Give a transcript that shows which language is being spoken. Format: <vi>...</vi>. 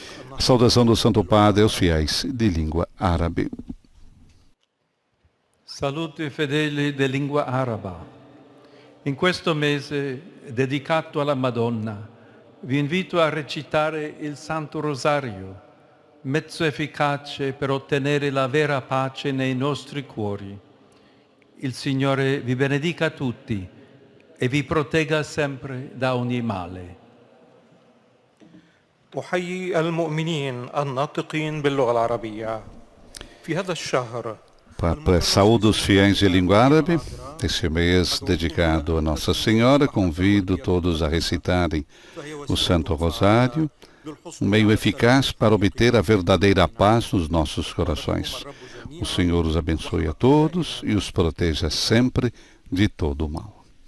<pt>A saudação do Santo Padre aos fiéis de língua árabe.</pt> <it>Salute fedeli di lingua araba. In questo mese dedicato alla Madonna, vi invito a recitare il Santo Rosario, mezzo efficace per ottenere la vera pace nei nostri cuori. Il Signore vi benedica tutti e vi protegga sempre da ogni male.</it> <ar>أحيي المؤمنين الناطقين باللغة العربية في هذا الشهر.</ar> <pt>Papa saúda os fiéis de língua árabe. Este mês dedicado a Nossa Senhora, convido todos a recitarem o Santo Rosário, um meio eficaz para obter a verdadeira paz nos nossos corações. O Senhor os abençoe a todos e os proteja sempre de todo o mal.</pt>